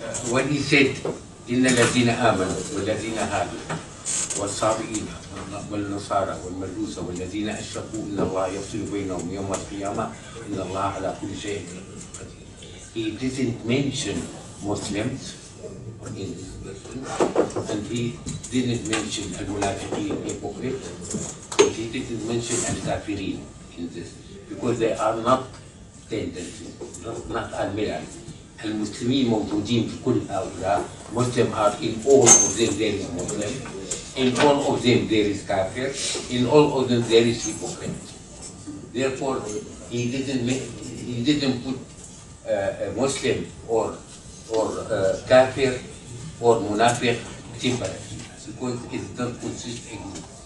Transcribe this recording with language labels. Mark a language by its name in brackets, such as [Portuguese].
[English] When he said, [Arabic] إن الذين آمنوا والذين هادوا والصابئين والنصارى والمجوس والذين أشركوا إن الله يفصل بينهم يوم القيامة إن الله على كل شيء قدير. [English] He didn't mention Muslims in this version, and he didn't mention al-munafiqeen, hypocrite, but he didn't mention al-kafirin in this, because they are not tendencies, not al-milal. [Arabic] المسلمين موجودين في كل هؤلاء. [English] Muslims are in all of them there is Muslim, in all of them there is kafir, in all of them there is hypocrite. Therefore, he didn't put a Muslim or kafir or munafiq separately, because it doesn't consist in group.